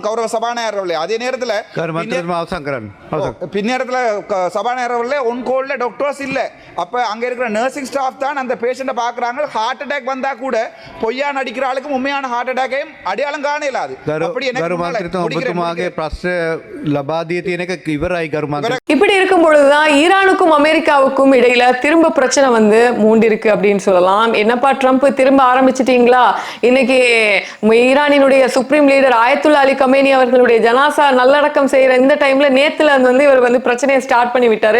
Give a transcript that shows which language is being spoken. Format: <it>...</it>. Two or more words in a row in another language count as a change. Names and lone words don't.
<ta>கௌரவ சபாநாயகர் அவர்களே, அதே நேரத்தில் பின்னேரத்தில் சபாநாயகர் அவர்களே</ta> <en>on-call-il doctors</en> <ta>இல்லை. அப்போ அங்கே இருக்கிற</ta> <en>nursing staff</en> <ta>தான் அந்த பேஷண்ட்டை பார்க்குறாங்க.</ta> <en>heart attack</en> <ta>வந்தால் கூட பொய்யா நடிக்கிற ஆளுக்கும் உண்மையான</ta> <en>heart attack-aiyum</en> <ta>அடையாளம் காண இயலாது. அப்படி எனக்கு</ta> <si>ලබාදිය තියෙන එක ඉවරයි ගරු මන්ත්‍රී.</si> <ta>இப்படி இருக்கும் பொழுதுதான் ஈரானுக்கும் அமெரிக்காவுக்கும் இடையில திரும்ப பிரச்சனை வந்து மூண்டிருக்கு அப்படின்னு சொல்லலாம். என்னப்பா ட்ரம்ப் திரும்ப ஆரம்பிச்சிட்டீங்களா? இன்னைக்கு ஈரானினுடைய</ta> <en>supreme leader</en> <ta>ஆயத்துல்லா அலி கமேனி அவர்களுடைய ஜனாசா நல்லடக்கம் செய்யற இந்த டைம்ல நேத்துல வந்து இவர் வந்து பிரச்சனையை ஸ்டார்ட் பண்ணி விட்டாரு.</ta>